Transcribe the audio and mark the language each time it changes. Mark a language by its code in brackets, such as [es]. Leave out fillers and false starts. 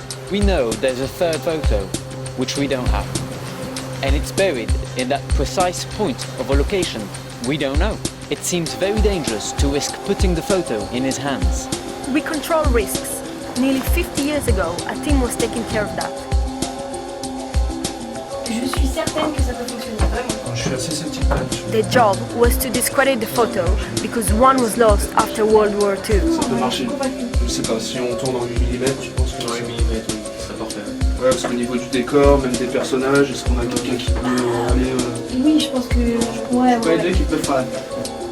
[en] We know there's a third photo, which we don't have. And it's buried in that precise point of a location we don't know. It seems very dangerous to risk putting the photo in his hands. We control risks. Nearly 50 years ago, a team was taking care of that. [fr] Je suis certaine que ça peut fonctionner. Je suis assez sceptique là-dessus. [en] Their job was to discredit the photo because one was lost after World War II. [fr] Ça peut marcher. Je sais pas, si on tourne en 8 mm, je pense que... 8 mm, oui, ça peut refaire. Ouais, parce qu'au niveau du décor, même des personnages, est-ce qu'on a quelqu'un qui peut aller... Oui, je pense que... Ouais, c'est pas les deux qui peuvent faire la tête.